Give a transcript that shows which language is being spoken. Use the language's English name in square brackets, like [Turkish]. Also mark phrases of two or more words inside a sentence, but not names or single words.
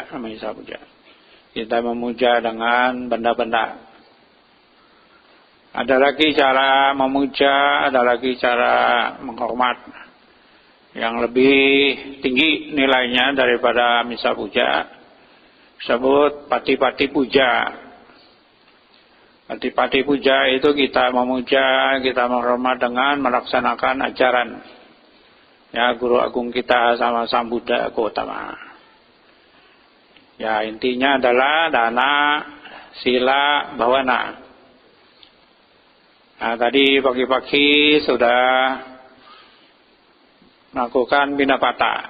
[Indonesian] Kita memuja dengan benda-benda. Ada lagi cara memuja, ada lagi cara menghormat yang lebih tinggi nilainya daripada [Pali] misa puja. [Indonesian] Disebut [Pali] pati-pati puja. Pati-pati puja [Indonesian] itu kita memuja, kita menghormat dengan melaksanakan ajaran ya Guru Agung kita sama Sang Buddha Gautama. Ya, intinya adalah [Pali] dana, sila, bawana. [Indonesian] Nah, tadi pagi-pagi sudah melakukan binapata.